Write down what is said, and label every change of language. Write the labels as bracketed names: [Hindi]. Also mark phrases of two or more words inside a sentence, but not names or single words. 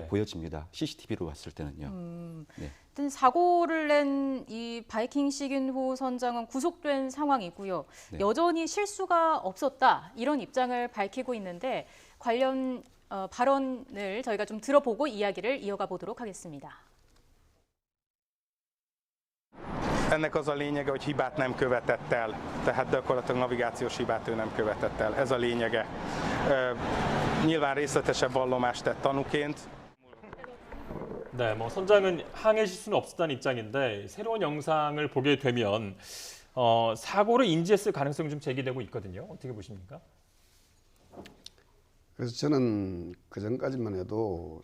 [Korean] 보여집니다. CCTV로 봤을 때는요. 네. 하여튼 사고를 낸 이 바이킹 시긴호 선장은 구속된 상황이고요. 네. 여전히 실수가 없었다 이런 입장을 밝히고 있는데 관련 발언을 저희가 좀 들어보고 이야기를 이어가 보도록 하겠습니다. [Hungarian] Ennek az a lényege, hogy hibát nem követett el, tehát gyakorlatilag navigációs hibát ő nem követett el. Ez a lényege. Nyilván részletesebb vallomást tett tanúként. [Korean] 네, 뭐 선장은 항해 실수는 없었다는 입장인데 새로운 영상을 보게 되면 사고를 인지했을 가능성이 좀 제기되고 있거든요. 어떻게 보십니까? 그래서 저는 그 전까지만 해도